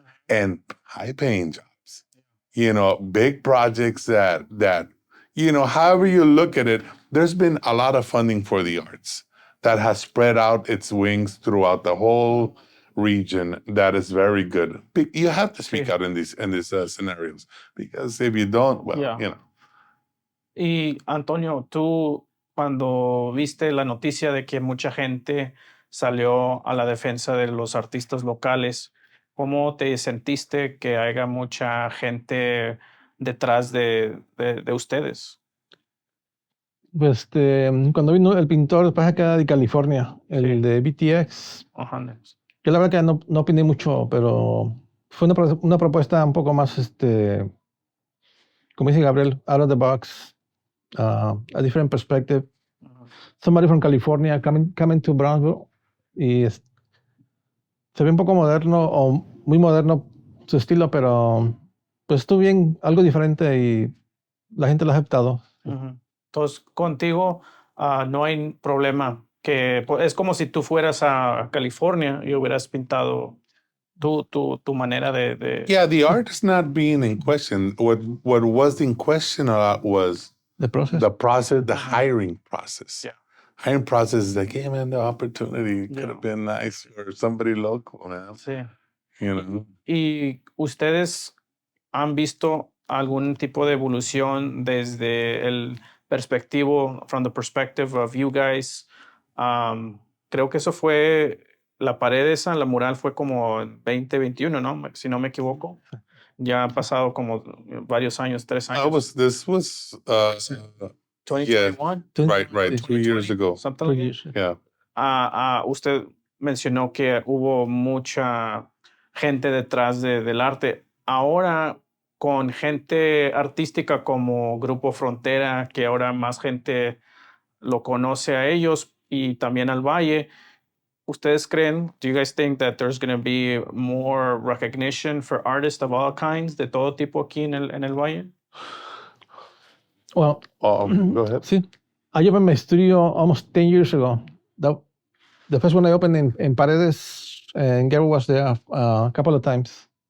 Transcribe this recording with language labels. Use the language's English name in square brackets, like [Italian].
[English] And high-paying jobs, big projects that however you look at it, there's been a lot of funding for the arts that has spread out its wings throughout the whole region. That is very good. You have to speak out in these scenarios, because if you don't, [Spanish] Y Antonio, tú cuando viste la noticia de que mucha gente salió a la defensa de los artistas locales, ¿cómo te sentiste que haya mucha gente detrás de ustedes? Pues cuando vino el pintor después acá de California, el de BTX, yo la verdad que no opiné mucho, pero fue una propuesta un poco más, como dice Gabriel, [English] out of the box, a different perspective. Somebody from California coming to Brownsville, [Spanish] y se ve un poco moderno, o muy moderno su estilo, pero pues estuvo bien, algo diferente, y la gente lo ha aceptado. Entonces, contigo no hay problema, que es como si tú fueras a California y hubieras pintado tu manera de... [English] Yeah, the art is not being in question. What was in question a lot was the process, the hiring process. Yeah. Hiring process is like, hey man, the opportunity could have been nice for somebody local, man. [Spanish] Sí. Y ustedes han visto algún tipo de evolución desde el [English] from the perspective of you guys. [Spanish] Creo que eso fue, la pared esa, la mural fue como 2021, ¿no? Si no me equivoco. Ya han pasado como varios años, 3 años. [English] This was 2021? Yeah, right. 2 years ago. Something like that? Yeah. [Spanish] Usted mencionó que hubo mucha gente detrás del arte. Ahora, con gente artística como Grupo Frontera, que ahora más gente lo conoce a ellos y también al Valle, ¿ustedes creen, [English] do you guys think that there's going to be more recognition for artists of all kinds, [Spanish] de todo tipo aquí en el Valle? [English] Well, go ahead. [Spanish] Sí. [English] I opened my studio almost 10 years ago. The first one I opened in Paredes, and Gabriel was there a couple of times.